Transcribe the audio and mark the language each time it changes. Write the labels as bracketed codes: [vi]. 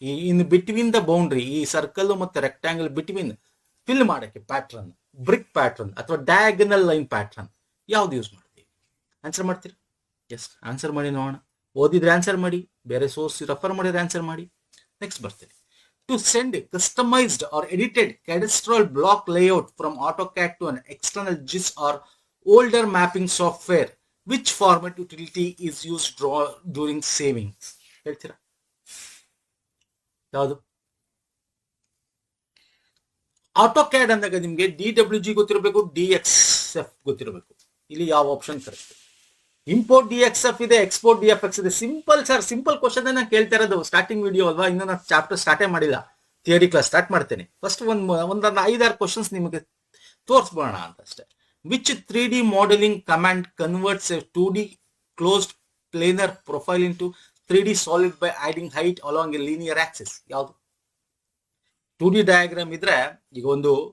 [en] in between the boundary, [kn] ಈ circle ಮತ್ತೆ rectangle between fill ಮಾಡಕ್ಕೆ ಪ್ಯಾಟ್ರನ್, ಬ್ರಿಕ್ ಪ್ಯಾಟ್ರನ್ ಅಥವಾ ಡಯಾಗನಲ್ ಲೈನ್ ಪ್ಯಾಟ್ರನ್ ಯಾವ್ದು ಯೂಸ್ ಮಾಡ್ತೀವಿ? ಆನ್ಸರ್ ಮಾಡ್ತೀರಾ? ಎಸ್, ಆನ್ಸರ್ ಮಾಡಿ ನೋಡೋಣ. ಓದಿದ್ರೆ ಆನ್ಸರ್ ಮಾಡಿ, ಬೇರೆ ಸೋರ್ಸ್ ರೆಫರ್ ಮಾಡಿದ್ರೆ ಆನ್ಸರ್ ಮಾಡಿ. ನೆಕ್ಸ್ಟ್ ಬರ್ತೀನಿ. [en] To send customised or edited cadastral block layout from AutoCAD to an external GIS or older mapping software, which format utility is used during savings? [kn] ಹೇಳ್ತೀರಾ? ಯಾವುದು? ಆಟೋ ಕ್ಯಾಡ್ ಅಂದಾಗ ನಿಮ್ಗೆ DWG ಗೊತ್ತಿರಬೇಕು, DXF ಗೊತ್ತಿರಬೇಕು. ಇಲ್ಲಿ ಯಾವ ಆಪ್ಷನ್ ಕರೆಕ್ಟ್? ಇಂಪೋರ್ಟ್ DXF ಇದೆ, export DFX ಇದೆ. ಸಿಂಪಲ್ ಸರ್, ಸಿಂಪಲ್ ಕ್ವಶನ್ ನಾನು ಕೇಳ್ತಾ ಇರೋದು. ಸ್ಟಾರ್ಟಿಂಗ್ ವಿಡಿಯೋ ಅಲ್ವಾ, ಇನ್ನು ನಾನು ಚಾಪ್ಟರ್ ಸ್ಟಾರ್ಟೇ ಮಾಡಿಲ್ಲ. ಥಿಯರಿ ಕ್ಲಾಸ್ ಸ್ಟಾರ್ಟ್ ಮಾಡ್ತೇನೆ. ಫಸ್ಟ್ ಒಂದೊಂದು 5-6 ಕ್ವಶನ್ಸ್ ನಿಮಗೆ ತೋರಿಸ್ಬೋಣ ಅಂತ ಅಷ್ಟೇ. [en] Which 3D modeling command converts a 2D closed planar profile into 3D solid by adding height along a linear axis? [kn] ಯಾವುದು? 2D ಡಯಾಗ್ರಾಮ್ ಇದ್ರೆ ಈಗ ಒಂದು